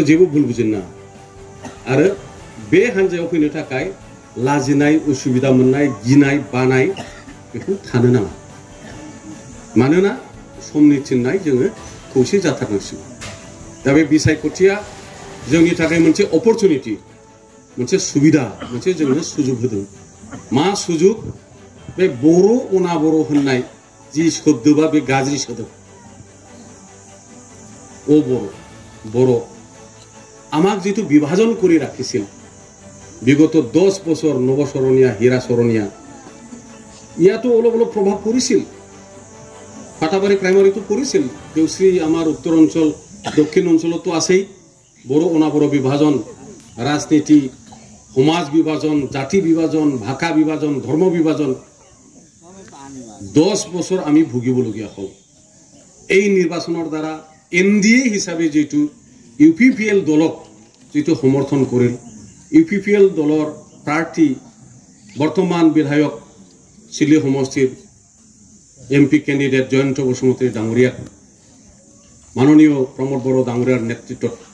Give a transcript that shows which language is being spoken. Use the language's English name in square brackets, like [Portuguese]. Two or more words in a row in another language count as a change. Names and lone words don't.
[Bodo] जेबो भुल बुजिनो नाङा आरो बे हान्जायाव फैनो थाखाय लाजिनाय उसुबिदा मोननाय गिनाय बानाय बेखौ थानो नाङा मानोना समनि थिननाय जोङो खौसे जाथारनांसिगौ दा बे बिसायख'थिया जोंनि थाखाय मोनसे अपरचुनिटि मोनसे सुबिदा मोनसे जोंनो सुजुग होदों मा सुजुग बे बर' अना बर' होननाय जी शब्दबा बे गाज्रि सोदोब [Assamese] ও বড় আমাক যেটো বিভাজন করে রাখিছিল বিগত 10 বছর নবসরণিয়া হীরা সরণিয়া ইয়াতো অলপ অলপ প্রভাব পড়িছিল ফাটাবাড়ি প্রাইমারি তো পড়িছিল দেউশ্রী আমার উত্তর অঞ্চল দক্ষিণ অঞ্চল তো আছেই বড় অনাবড় বিভাজন রাজনীতি সমাজ বিভাজন জাতি বিভাজন ভাষা বিভাজন ধর্ম বিভাজন 10 বছর আমি ভুগিবলগীয়া হল এই নির্বাচনের দ্বারা এনডিএ হিসাবে যেটো UPPL দলক যেটো সমর্থন করিল UPPL দলৰ প্ৰাৰ্থী বৰ্তমান বিধায়ক সিলি সমষ্টিৰ [English] MP candidate [Assamese] জয়ন্ত বসুমতী ডাঙৰীয়া মাননীয় প্ৰমোদ বড়ো ডাঙৰীয়াৰ নেতৃত্বত